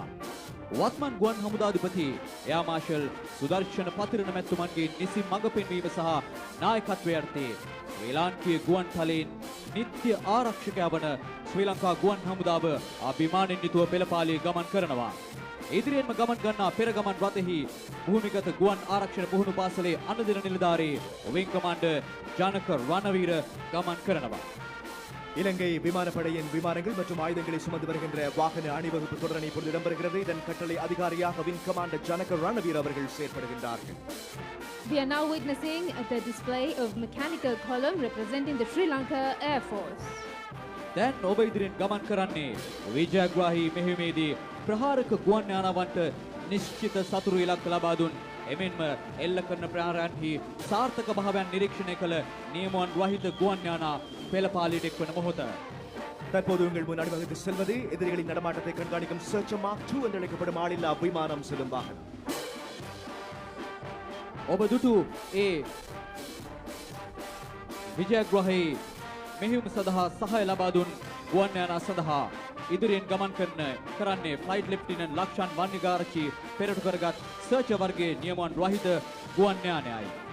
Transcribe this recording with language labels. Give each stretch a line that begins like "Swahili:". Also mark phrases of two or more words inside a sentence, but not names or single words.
Sinhala: වත්මන් ගුවන් හමුදාධිපති එයා මාර්ෂල් සුදර්ශන පතිරණ මැතිතුමන්ගේ නිසි මඟ පෙන්වීම සහ නායකත්වය යටතේ ශ්‍රී ලාංකීය ගුවන් තලයෙන් නිත්‍ය ආරක්ෂකයා වන ශ්‍රී ලංකා ගුවන් හමුදාව අභිමානෙන් යුතුව පෙළපාලිය ගමන් කරනවා. ඉදිරියෙන්ම ගමන් ගන්නා පෙරගමන් රථෙහි භූමිගත ගුවන් ආරක්ෂණ පුහුණු පාසලේ අනුදින නිලධාරී විං කමාන්ඩර් ජනක රණවීර ගමன் කරනවා.
Tamil: இலங்கை விமானப்படையின் விமானங்கள் மற்றும் ஆயுதங்களை சுமந்து வருகின்ற வாகன அணிவகுப்பு தொடரணி இப்பொழுது இடம்பெறுகிறது. இதன் கட்டளை அதிகாரியாக விங் கமாண்டர் ஜனக ரணவீர் அவர்கள் செயற்படுகின்றார்கள்.
English: We are now witnessing the display of mechanical column representing the Sri Lanka Air Force.
Sinhala: දැන් ඔබ ඉදිරියෙන් ගමන් කරන්නේ විජයග්‍රාහී මෙහෙයුමේදී ප්‍රහාරක ගුවන් යානවන්ට නිශ්චිත සතුරු ඉලක්ක ලබා දුන් එමෙන්ම එල්ල කරන ප්‍රහාරයන්හි සාර්ථක භාවයන් නිරීක්ෂණය කළ නියමුවන් රහිත ගුවන් යාන පෙළපාලියට එක්වන මොහොත.
Tamil: தற்போது உங்கள் முன் அணிவகுத்து செல்வது எதிரிகளின் நடமாட்டத்தை கண்காணிக்கும் சர்ச்சர் மார்க் 2 என்று அழைக்கப்படும் ஆளில்லா விமானம் செல்லும் வாகனம்.
Sinhala: ඔබ දුටු ඒ විජයග්‍රාහී මෙහෙයුම සඳහා සහාය ලබා දුන් ගුවන් යාන සඳහා ඉදිරියෙන් ගමන් කරන්නේ ෆ්ලයිට් ලෙෆ්ටිනන්ට් ලක්ෂාන් වන්නිගාරච්චි පෙරටු කරගත් සර්චර් වර්ගයේ නියමුවන් රහිත ගුවන් යානයයි.